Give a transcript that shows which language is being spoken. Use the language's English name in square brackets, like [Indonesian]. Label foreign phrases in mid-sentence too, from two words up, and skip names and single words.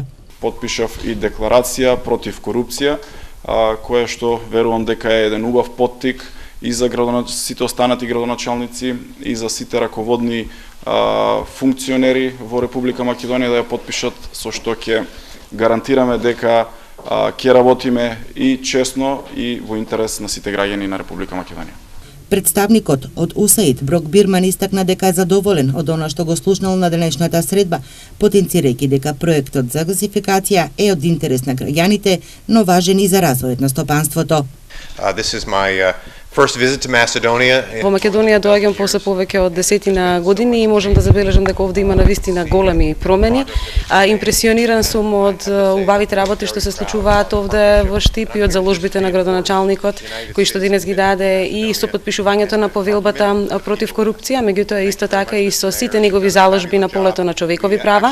[Macedonian] Потпишав и декларација против корупција, која што верувам дека е еден убав поттик и за сите останати градоначалници и за сите раководни функционери во Република Македонија да ја потпишат, со што ќе гарантираме дека ќе работиме и честно и во интерес на сите граѓани на Република Македонија. Представникот од УСАИД Брок Бирман истакна дека е задоволен од она што го слушнал на денешната средба, потенцирајќи дека проектот за гасификација е од интерес на граѓаните, но важен и за развојот на стопанството. [English] This is my first visit to Macedonia. [Macedonian] Во Македонија доаѓам после повеќе од 10 години и можам да забележам дека овде има навистина големи промени. Импресиониран сум од убавите работи што се случуваат овде во Штип и од заложбите на градоначалникот кои што денес ги даде и со потпишувањето на повелбата против корупција, меѓутоа исто така и со сите негови заложби на полето на човекови права.